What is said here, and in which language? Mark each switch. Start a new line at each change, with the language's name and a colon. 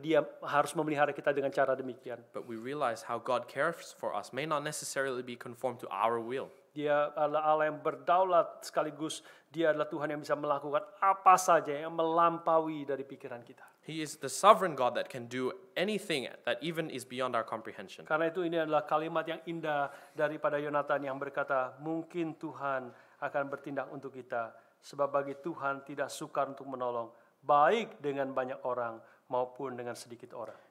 Indonesian: Dia harus memelihara kita dengan cara demikian.
English: but we realize how God cares for us may not necessarily be conformed to our will.
Indonesian: Dia adalah Allah yang berdaulat, sekaligus Dia adalah Tuhan yang bisa melakukan apa saja yang melampaui dari pikiran kita.
English: He is the sovereign God that can do anything that even is beyond our comprehension.
Indonesian: Karena itu ini adalah kalimat yang indah daripada Yonatan yang berkata, mungkin Tuhan akan bertindak untuk kita, sebab bagi Tuhan tidak sukar untuk menolong, baik dengan banyak orang maupun dengan sedikit orang.